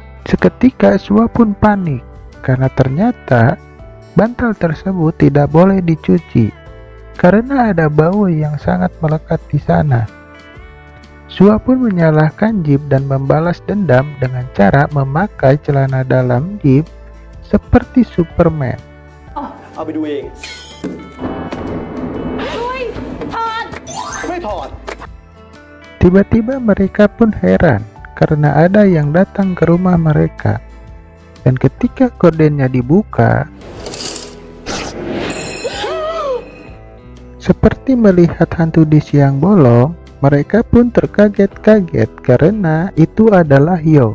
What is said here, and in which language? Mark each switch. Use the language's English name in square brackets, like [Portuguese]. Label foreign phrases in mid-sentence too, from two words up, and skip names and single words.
[Indonesian] Seketika Sua pun panik karena ternyata bantal tersebut tidak boleh dicuci karena ada bau yang sangat melekat di sana. Sua pun menyalahkan Jeep dan membalas dendam dengan cara memakai celana dalam Jeep seperti Superman. [Thai] เอาไปดูเองไม่ถอด [Indonesian] Tiba-tiba mereka pun heran karena ada yang datang ke rumah mereka. Dan ketika gordennya dibuka, seperti melihat hantu di siang bolong, mereka pun terkaget-kaget karena itu adalah Yo.